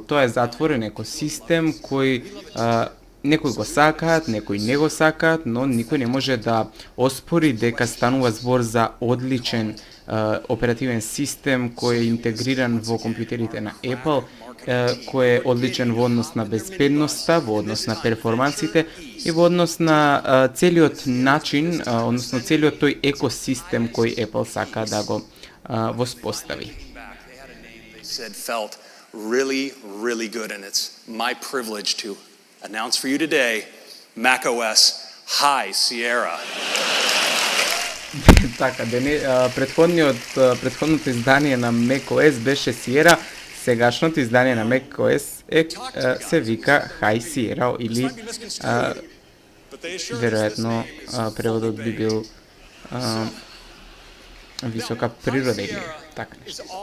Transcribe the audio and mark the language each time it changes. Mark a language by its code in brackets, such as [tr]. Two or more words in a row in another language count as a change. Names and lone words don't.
[mk] Тоа е затворен екосистем кој некои го сакаат, некои не го сакаат, но никој не може да оспори дека станува збор за одличен оперативен систем кој е интегриран во компјутерите на Apple, кој е одличен во однос на безбедноста, во однос на перформансите и во однос на целиот начин, односно целиот тој екосистем кој Apple сака да го воспостави. [en] Felt really, really good, and it's my privilege to announce for you today macOS High Sierra. [mk] Така, претходното издание на macOS беше Sierra, сегашното издание на macOS се вика High Sierra или веројатно преводот би бил висока природа или така нешто.